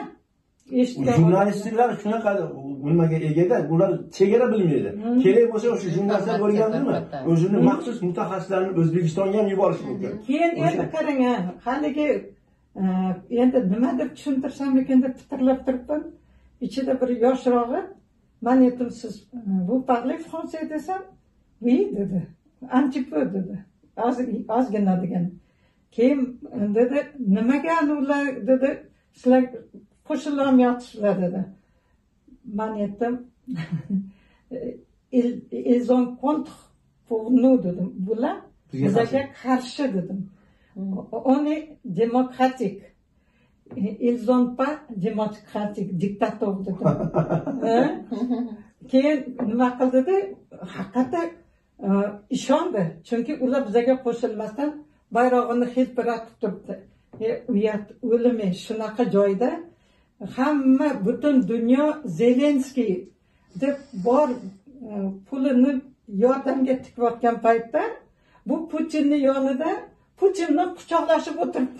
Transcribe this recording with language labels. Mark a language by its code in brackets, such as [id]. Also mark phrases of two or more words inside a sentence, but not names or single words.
[uz] jurnalistlar shunaqa nimaga egada, ular chegara bilmaydi. Kerak bo'lsa o'sha jurnalistlar bo'lganmi? O'zini maxsus mutaxassislarni O'zbekistonga ham yuborish mumkin. Keyin endi qarang, haligi endi nima deb tushuntirsam ekan deb fikrlab turibman. Ichida bir yoshrog'i, men aytdim, siz bu [fr] parlez français [uz] desam, oui dedi. [fr] Un petit peu [uz] dedi. Ozgina degan. Keyin dedi, nimaga ular dedi, sizlar qo'shilolmayapsizlar dedi. Men aytdim, [fr] ils ont contre pour nous dedim. [uz] Bular bizga qarshi dedim. [fr] On est démocratique. Ils ont pas démocratique, [uz] diktator dedim. Keyin nima qildi dedi, haqiqatan ishondi. Chunki ular bizga qo'shilmasdan bayrog'ini hilpiratib turibdi. Uyat o'limi shunaqa joyda hamma butun dunyo Zelenskiy deb bor pulini yordamga tikyotgan paytda bu Putinning yonida Putinni quchoqlashib o'tiribdi.